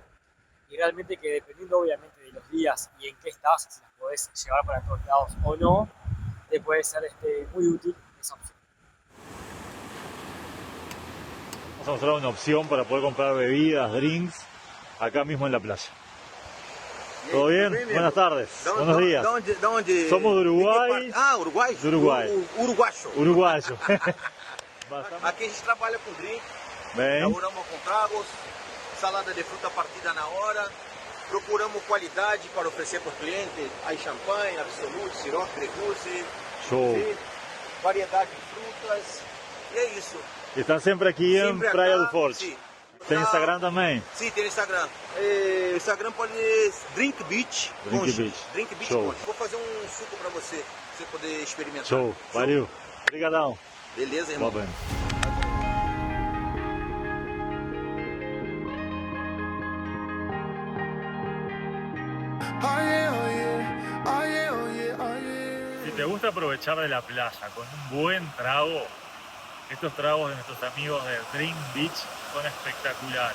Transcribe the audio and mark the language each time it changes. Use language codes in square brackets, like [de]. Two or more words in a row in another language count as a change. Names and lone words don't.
[es] Y realmente que dependiendo obviamente de los días y en qué estás, si las podés llevar para todos lados o no, te puede ser muy útil esa opción. Vamos a mostrar una opción para poder comprar bebidas, drinks, acá mismo en la playa. ¿Todo bien? Buenas tardes. Buenos días. ¿Dónde? Somos de Uruguay. [pt] Uruguai? [es] De Uruguay. Uruguacho. Uruguayo. [pt] Aqui a gente trabalha com drink, Bem, elaboramos com tragos, salada de fruta partida na hora, procuramos qualidade para oferecer para o cliente, aí champanhe, absolute, sirope, precurse, show. variedade de frutas, e é isso. [es] Están siempre aquí en [pt] Sempre Praia [es] acá, [pt] do Forte. sim. [es] ¿Tem Instagram también? [pt] Sim, tem no Instagram. Instagram pode Drink Beach Drink Concha. Beach. Drink Beach Show. Concha. Vou fazer um suco para você poder experimentar. Show. Valeu. Obrigadão. Beleza, irmão? Boa bem. [es] Si te gusta aprovechar de la playa con un buen trago, estos tragos de nuestros amigos de Drink Beach son espectaculares.